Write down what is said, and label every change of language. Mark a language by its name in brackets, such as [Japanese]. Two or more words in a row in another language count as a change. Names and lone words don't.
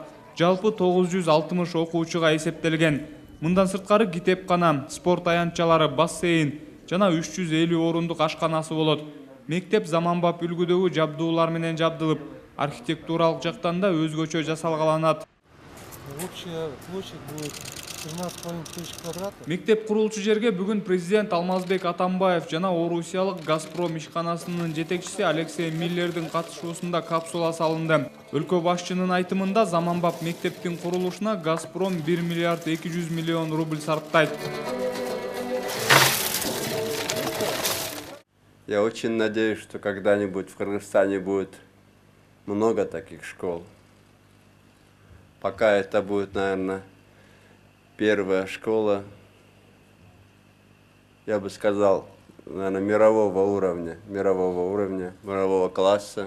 [Kyrgyz] Жалпы 960 окуучуга эсептелген. Мындан сырткары китепкана, спорт аянтчалары, бассейн жана 350 орундук ашканасы болот. Мектеп заманбап үлгүдөгү жабдуулар менен жабдылып, архитектуралык жактан да өзгөчө жасалгаланат. [Russian] Общая площадь будет 13,5 тысяч квадратов. [Kyrgyz] Мектеп курулчу жерге бүгүн президент Алмазбек Атамбаев жана Орусиялык Газпром ишканасынын жетекчиси Алексей Миллердин катышуусунда капсула салынды. Өлкө башчынын айтымында заманбап мектептин курулушуна Газпром 1 миллиард 200 миллион рубль сарптайт. [Russian] Я очень надеюсь, что когда-нибудь в Кыргызстане будет много таких школ. Пока это будет, наверное, первая школа, я бы сказал, наверное, мирового класса.